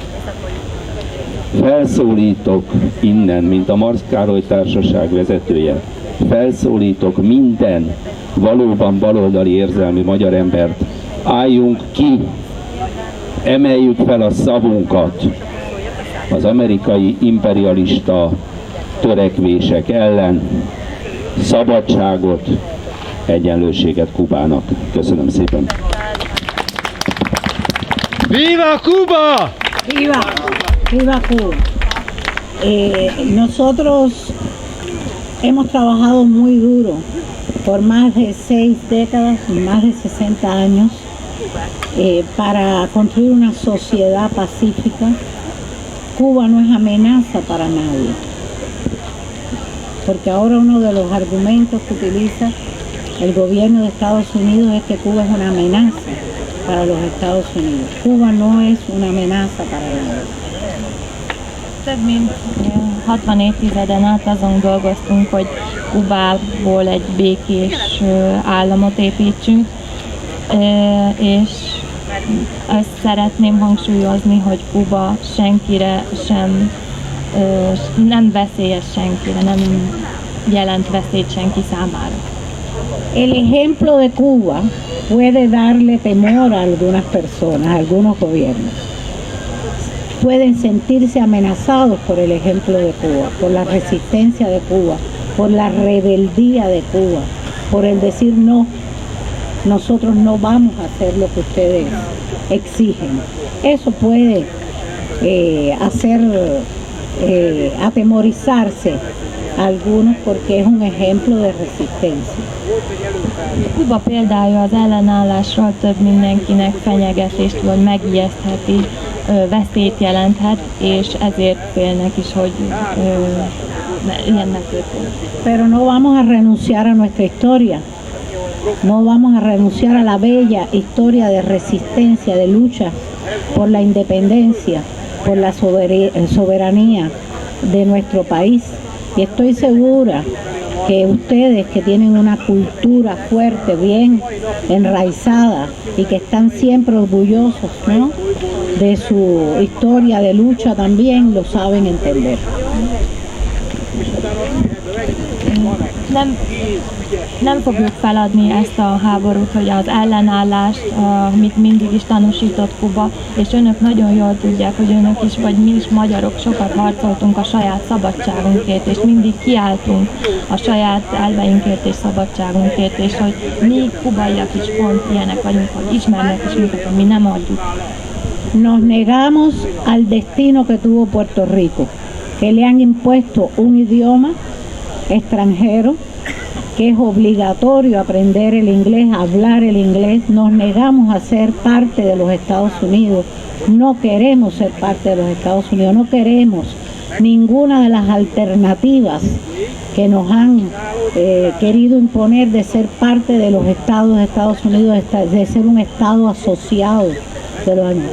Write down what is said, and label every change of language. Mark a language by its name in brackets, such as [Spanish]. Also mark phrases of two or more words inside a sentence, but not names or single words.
[Hungarian] Felszólítok innen, mint a Marx Károly Társaság vezetője, felszólítok minden valóban baloldali érzelmi magyar embert, álljunk ki, emeljük fel a szavunkat az amerikai imperialista törekvések ellen, szabadságot, egyenlőséget Kubának. Köszönöm szépen! [Spanish] ¡Viva Cuba! ¡Viva! ¡Viva Cuba! Nosotros hemos trabajado muy duro por más de 6 décadas, más de 60 años, para construir una sociedad pacífica. Cuba no es amenaza para nadie, porque ahora uno de los argumentos que utiliza el gobierno de Estados Unidos es que Cuba es una amenaza para los Estados Unidos. Cuba no es una amenaza para nadie. [Hungarian] Több mint 60 évtizeden át azon dolgoztunk, hogy Kubából egy békés államot építsünk, és azt szeretném hangsúlyozni, hogy Kuba senkire sem, nem veszélyes senkire, nem jelent veszélyt senki számára. [Spanish] El ejemplo de Cuba puede darle temor a algunas personas, a algunos gobiernos. Pueden sentirse amenazados por el ejemplo de Cuba, por la resistencia de Cuba, por la rebeldía de Cuba, por el decir no, nosotros no vamos a hacer lo que ustedes exigen. Eso puede hacer atemorizarse a algunos porque es un ejemplo de resistencia. [Hungarian] Kuba példája az ellenállásról több mindenkinek fenyegetést vagy megijesztheti, veszélyt jelenthet, és ezért félnek is, hogy ilyen megtörténik. [Spanish] Pero no vamos a renunciar a nuestra historia. No vamos a renunciar a la bella historia de resistencia, de lucha por la independencia, por la soberanía de nuestro país. Y estoy segura que ustedes que tienen una cultura fuerte, bien enraizada y que están siempre orgullosos, ¿no?, de su historia de lucha también lo saben entender. [Hungarian] Nem fogjuk feladni ezt a háborút, hogy az ellenállást, amit mindig is tanúsított Kuba, és önök nagyon jól tudják, hogy önök is, vagy mi is magyarok sokat harcoltunk a saját szabadságunkért, és mindig kiálltunk a saját elveinkért és szabadságunkért, és hogy mi kubaiak is pont ilyenek vagyunk, hogy ismernek is minket, hogy mi nem adjuk. [Spanish] Nos negamos al destino que tuvo Puerto Rico, que le han impuesto un idioma extranjero, que es obligatorio aprender el inglés, hablar el inglés. Nos negamos a ser parte de los Estados Unidos, no queremos ser parte de los Estados Unidos, no queremos ninguna de las alternativas que nos han querido imponer de ser parte de los estados de Estados Unidos, de ser un estado asociado de los demás.